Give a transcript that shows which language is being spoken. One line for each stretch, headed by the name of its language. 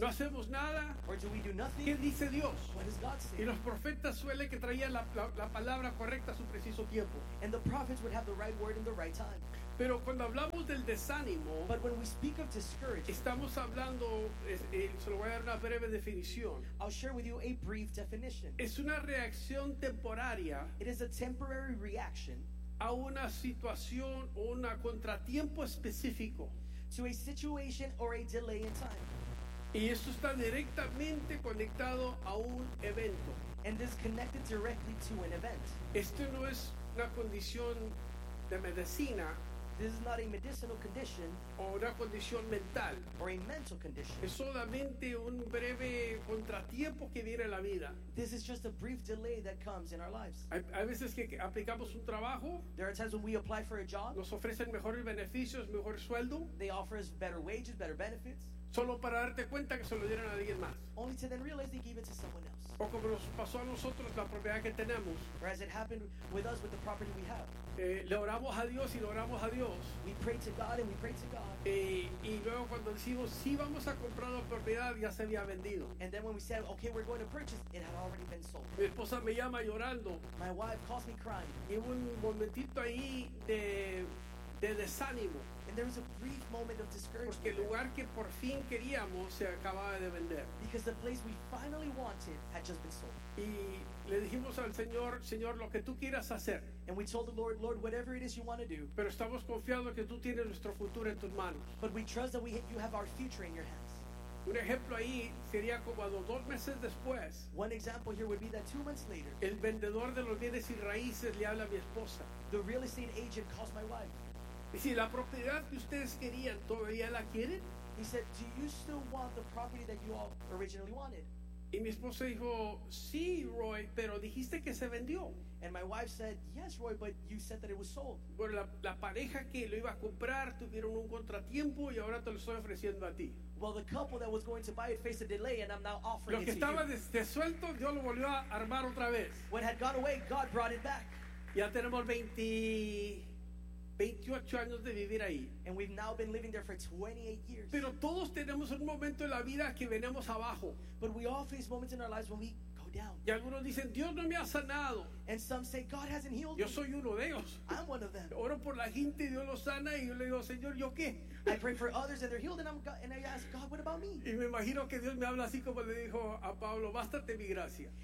Spanish: ¿No hacemos nada?
English: Or do we do nothing?
Spanish: ¿Qué dice Dios?
English: What does God say?
Spanish: Y los profetas suele que traían la palabra correcta a su preciso tiempo.
English: And the prophets would have the right word in the right time.
Spanish: Pero cuando hablamos del desánimo,
English: but when we speak of discouragement,
Spanish: estamos hablando, se lo voy a dar una breve definición.
English: I'll share with you a brief definition.
Spanish: Es una reacción temporaria.
English: It is a temporary reaction
Spanish: a una situación o un contratiempo específico.
English: To a situation or a delay in time.
Spanish: Y esto está directamente conectado a un evento.
English: And is connected directly to an event.
Spanish: Esto no es una condición de medicina.
English: This is not a medicinal condition.
Spanish: O una condición mental.
English: Or a mental condition.
Spanish: Es solamente un breve contratiempo que viene a la vida.
English: This is just a brief delay that comes in our lives.
Spanish: Hay veces que aplicamos un trabajo.
English: There are times when we apply for a job.
Spanish: Nos ofrecen mejores beneficios, mejor sueldo.
English: They offer us better wages, better benefits.
Spanish: Solo para darte cuenta que se lo dieron a alguien más.
English: Only to then realize they gave it to someone else.
Spanish: O como nos pasó a nosotros la propiedad que tenemos.
English: Or as it happened with us with the property we have.
Spanish: Le oramos a Dios y le oramos a Dios.
English: We pray to God and we pray to God.
Spanish: Y luego cuando decimos sí vamos a comprar la propiedad ya se había vendido.
English: And then when we said okay we're going to purchase it had already been sold.
Spanish: Mi esposa me llama llorando.
English: My wife calls me crying.
Spanish: Y hubo un momentito ahí de desánimo.
English: And there was a brief moment of discouragement.
Spanish: Porque el lugar que por fin queríamos se acababa de vender.
English: Because the place we finally wanted had just been sold.
Spanish: Y le dijimos al Señor, Señor, lo que tú quieras hacer.
English: And we told the Lord, Lord, whatever it is you want to do.
Spanish: Pero estamos confiados que tú tienes nuestro futuro en tus manos.
English: But we trust that you have our future in your hands.
Spanish: Un ejemplo ahí sería como a los dos meses después.
English: One example here would be that 2 months later.
Spanish: El vendedor de los bienes y raíces le habla a mi esposa.
English: The real estate agent calls my wife.
Spanish: Y si la propiedad que ustedes querían todavía la quieren?
English: He said, do you still want the property that you all originally wanted?
Spanish: Y mi esposa dijo, sí, Roy, pero dijiste que se vendió.
English: And my wife said, yes, Roy, but you said that it was sold.
Spanish: Bueno, la pareja que lo iba a comprar tuvieron un contratiempo y ahora te lo estoy ofreciendo a ti.
English: Well, the couple that was going to buy it faced a delay, and I'm now offering it to you.
Spanish: Lo que estaba desuelto, Dios lo volvió a armar otra vez.
English: What had gone away, God brought it back.
Spanish: Ya tenemos 28 años de vivir ahí.
English: And we've now been living there for 28 years.
Spanish: Pero todos tenemos un momento en la vida que venimos abajo.
English: But we all face moments in our lives when we go down.
Spanish: Y algunos dicen, Dios no me ha sanado.
English: And some say, God hasn't healed
Spanish: yo
English: me.
Spanish: Yo soy uno de ellos.
English: I'm one of them.
Spanish: Oro por la gente y Dios lo sana y yo le digo, Señor, ¿yo qué?
English: I pray for others and they're healed and I ask, God, what about me?
Spanish: Y me imagino que Dios me habla así como le dijo a Pablo, bástate mi gracia.